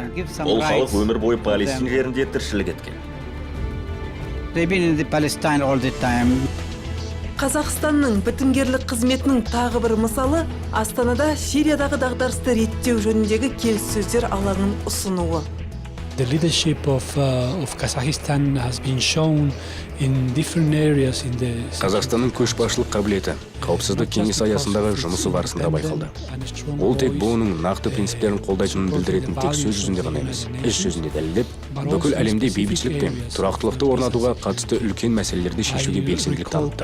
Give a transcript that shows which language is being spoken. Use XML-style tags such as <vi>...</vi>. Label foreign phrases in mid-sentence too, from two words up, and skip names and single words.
<kk>Бұл халық өмір бойы Палестин жерінде тіршілік еткен. Қазақстанның бітімгерлік қызметінің тағы бір мысалы Астанада Сириядағы дағдарысты реттеу жөніндегі келіссөздер алаңын ұсынуы.</kk> <en>The leadership of Kazakhstan has been shown in different areas in the</en> <kk>Қазақстанның көшбасшылық қабілеті қауіпсіздік кеңесі аясындағы жұмысы барысында байқалды. Ол тек бұның нақты принциптерін қолдайтынын білдіретін тек сөз жүзінде ғана емес, іс жүзінде дәлелдеп, бүкіл әлемде бейбітшілік пен тұрақтылықты орнатуға қатысты үлкен мәселелерді шешуге белсенділік танытты.</kk>